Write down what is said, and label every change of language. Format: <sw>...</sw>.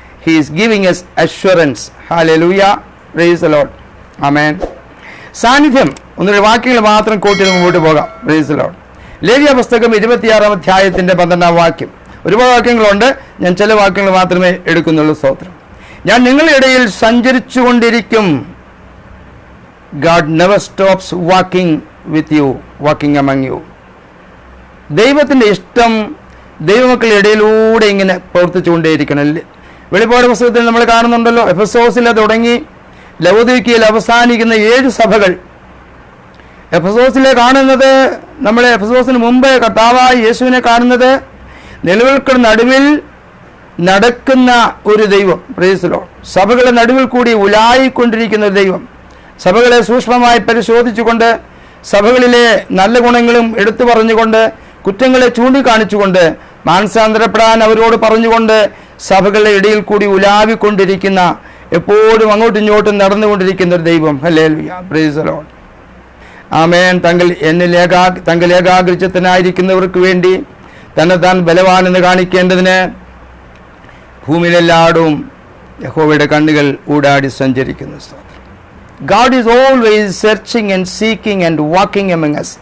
<en>He is giving us assurance. Hallelujah. Praise the lord. Amen.</en> <ml>സാന്നിധ്യം 1 വാക്യങ്ങൾ മാത്രം കൂട്ടി മുമ്പോട്ട് പോകാം.</ml> <en>Praise the lord.</en> <ml>ലേവ്യ പുസ്തകം 26-ാം അധ്യായത്തിൻ്റെ 12-ാം വാക്യം. ഒരുപാട് വാക്യങ്ങളുണ്ട്, ഞാൻ ചില വാക്യങ്ങൾ മാത്രമേ എടുക്കുന്നുള്ളൂ. സ്തോത്രം. ഞാൻ നിങ്ങളുടെ ഇടയിൽ സഞ്ചരിച്ചു കൊണ്ടിരിക്കും.</ml> <en>God never stops walking with you, walking among you.</en> <ml>ദൈവത്തിൻ്റെ ഇഷ്ടം ദൈവമക്കളുടെ ഇടയിലൂടെ ഇങ്ങനെ പ്രവർത്തിച്ചുകൊണ്ടേയിരിക്കണം. വെളിപ്പാട് പുസ്തകത്തിൽ നമ്മൾ കാണുന്നുണ്ടല്ലോ, എഫെസോസിൽ തുടങ്ങി ലവോദിക്കയിൽ അവസാനിക്കുന്ന 7 സഭകൾ. എഫെസോസിലെ കാണുന്നത്, നമ്മൾ എഫെസോസിന് മുമ്പ് കർത്താവായ യേശുവിനെ കാണുന്നത് നിലവിൽക്കുന്ന നടുവിൽ നടക്കുന്ന ഒരു ദൈവം.</ml> <en>Praise the lord.</en> <ml>സഭകളുടെ നടുവിൽ കൂടി ഉലായിക്കൊണ്ടിരിക്കുന്ന ഒരു ദൈവം. സഭകളെ സൂക്ഷ്മമായി പരിശോധിച്ചുകൊണ്ട് സഭകളിലെ നല്ല ഗുണങ്ങളും എടുത്തു പറഞ്ഞുകൊണ്ട്, കുറ്റങ്ങളെ ചൂണ്ടിക്കാണിച്ചുകൊണ്ട്, മാനസാന്തരപ്പെടാൻ അവരോട് പറഞ്ഞുകൊണ്ട് സഭകളുടെ ഇടയിൽ കൂടി ഉലാവിക്കൊണ്ടിരിക്കുന്ന, എപ്പോഴും അങ്ങോട്ടും ഇങ്ങോട്ടും നടന്നുകൊണ്ടിരിക്കുന്ന ഒരു ദൈവം. Hallelujah,</ml> <en>Praise the lord.</en> <ml>ആമേൻ. തങ്ങൾ ഏകാഗ്രചിത്തനായിരിക്കുന്നവർക്ക് വേണ്ടി തന്നെ താൻ ബലവാനെന്ന് കാണിക്കേണ്ടതിന് ഭൂമിയിലെല്ലായിടവും യഹോവയുടെ കണ്ണുകൾ ഊടാടി സഞ്ചരിക്കുന്നു.</ml> <en>God is always searching and seeking and walking among us.</en>